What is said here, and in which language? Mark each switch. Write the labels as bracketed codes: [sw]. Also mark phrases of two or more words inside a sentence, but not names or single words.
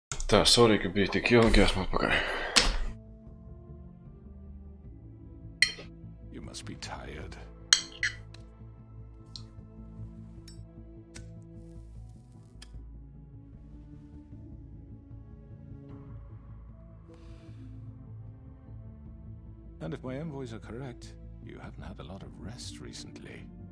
[lv] Tā, sorry, ka bija tik ilgi, esmu atpakaļ. [en] You must be tired. And if my envoys are correct, you haven't had a lot of rest recently.